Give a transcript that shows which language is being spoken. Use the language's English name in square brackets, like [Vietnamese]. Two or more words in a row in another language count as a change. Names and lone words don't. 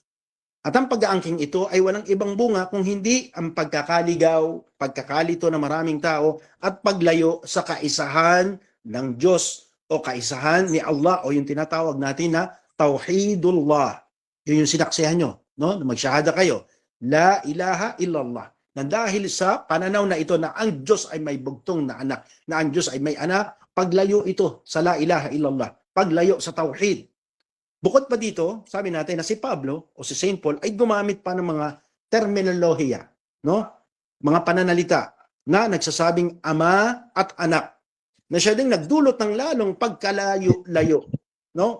[Filipino] At ang pag-aangking ito ay walang ibang bunga kung hindi ang pagkakaligaw, pagkakalito ng maraming tao at paglayo sa kaisahan ng Diyos o kaisahan ni Allah, o yung tinatawag natin na Tauhidullah. Yun yung sinaksihan nyo, no? Magsyahada kayo. [Arabic] لا إله إلا الله. [Filipino] Na dahil sa pananaw na ito na ang Diyos ay may bugtong na anak, na ang Diyos ay may anak, paglayo ito sa [Arabic] لا إله إلا الله, [Filipino] paglayo sa tauhid. Bukod pa dito, sabi natin na si Pablo o si Saint Paul ay gumamit pa ng mga terminolohiya, no? Mga pananalita na nagsasabing ama at anak, na siya ding nagdulot ng lalong pagkalayo-layo, no?